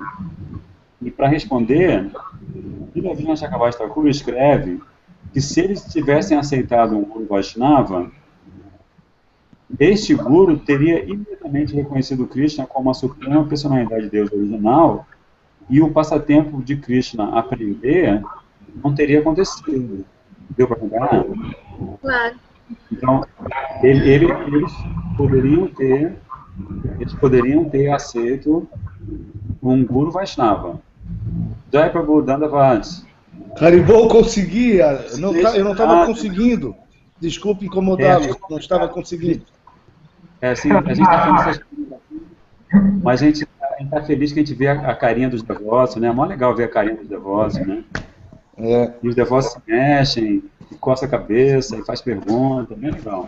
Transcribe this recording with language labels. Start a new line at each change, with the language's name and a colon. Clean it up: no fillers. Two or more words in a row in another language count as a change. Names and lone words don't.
Portuguese: E para responder, Srila Vishnu Chakravarti Thakur escreve que se eles tivessem aceitado um guru Vaishnava, este guru teria imediatamente reconhecido Krishna como a suprema personalidade de Deus original, e o passatempo de Krishna aprender não teria acontecido. Deu para pegar? Claro. Então, eles poderiam ter aceito um guru Vaishnava.
Hindi: जय प्रभु दंडवत.
Portuguese: Haribol conseguia, eu não estava conseguindo. Desculpe incomodá-lo, não estava conseguindo. Sim, a gente está falando essas coisas aqui, mas a gente está feliz que a gente vê a carinha dos devotos, né? É mó legal ver a carinha dos devotos, né? E os devotos se mexem, coça a cabeça e faz pergunta, bem legal.